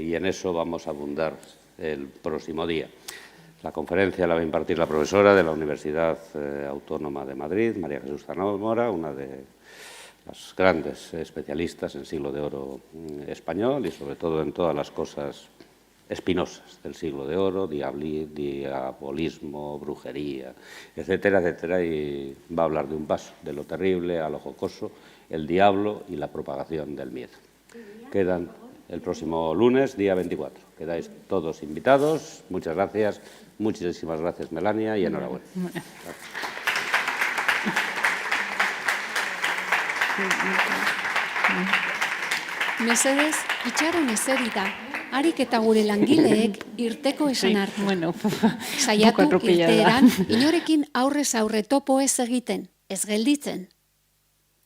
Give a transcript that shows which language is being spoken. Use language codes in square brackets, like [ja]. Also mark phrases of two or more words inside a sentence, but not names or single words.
[es] Y en eso vamos a abundar el próximo día. La conferencia la va a impartir la profesora de la Universidad Autónoma de Madrid, María Jesús Zamora, una de las grandes especialistas en siglo de oro español y sobre todo en todas las cosas espinosas del siglo de oro, diabolismo, brujería, etcétera, etcétera, y va a hablar de un paso, de lo terrible a lo jocoso, el diablo y la propagación del miedo. Quedan el próximo lunes, día 24. Quedáis todos invitados. Muchas gracias. Muchísimas gracias, Melania, y enhorabuena. [eu] Mesedez, itxaron eserita, harik eta gure langileek irteko esan hartu. [es] Bueno, [eu] Saiatu [es] atropellada. [eu] irteeran inorekin aurrez aurre topo ez egiten, ez gelditzen.